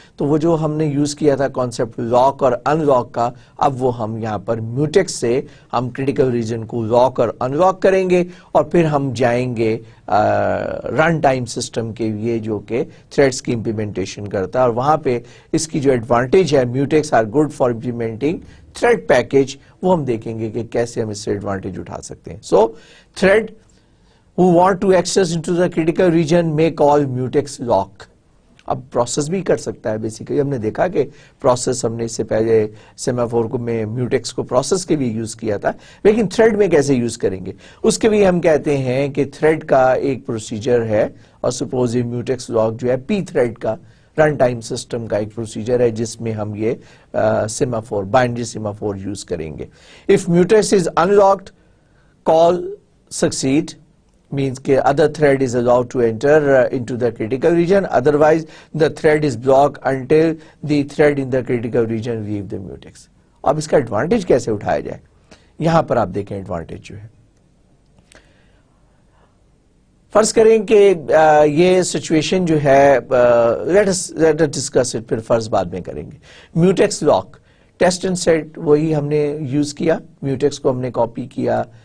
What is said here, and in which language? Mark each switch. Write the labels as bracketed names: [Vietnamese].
[Urdu] تو وہ جو ہم نے یوز کیا تھا کانسیپٹ لاک اور ان لاک کا, اب وہ ہم یہاں پر میوٹیکس سے ہم کریٹیکل ریجن کو لاک اور ان لاک کریں گے اور پھر ہم جائیں گے رن ٹائم سسٹم کے لیے جو کہ تھریڈس کی امپلیمنٹیشن کرتا ہے, اور وہاں پہ اس کی جو ایڈوانٹیج ہے [English] mutex are good for implementing thread package, [Urdu] وہ ہم دیکھیں گے کہ کیسے ہم اس سے ایڈوانٹیج اٹھا سکتے ہیں. [English] So thread who want to access into the critical region may call mutex lock. [Urdu] اب پروسیس بھی کر سکتا ہے. بیسیکلی ہم نے دیکھا کہ پروسیس ہم نے اس سے پہلے سیمافور کو میں میوٹیکس کو پروسیس کے بھی یوز کیا تھا, لیکن تھریڈ میں کیسے یوز کریں گے اس کے بھی ہم کہتے ہیں کہ تھریڈ کا ایک پروسیجر ہے, اور سپوز یہ میوٹیکس لاک جو ہے پی تھریڈ کا رن ٹائم سسٹم کا ایک پروسیجر ہے جس میں ہم یہ سیمافور بائنری سیمافور یوز کریں گے. [English] If mutex is unlocked, call succeed means کہ other thread is allowed to enter into the critical region, otherwise the thread is blocked until the thread in the critical region leave the mutex. [Urdu] اب اس کا advantage کیسے اٹھایا جائے, یہاں پر آپ دیکھیں advantage جو ہے. فرض کریں کہ یہ سچویشن جو ہے [English] let us discuss it, [Urdu] پھر فرض بعد میں کریں گے. Mutex lock test and set وہی ہم نے یوز کیا, میوٹیکس کو ہم نے کاپی کیا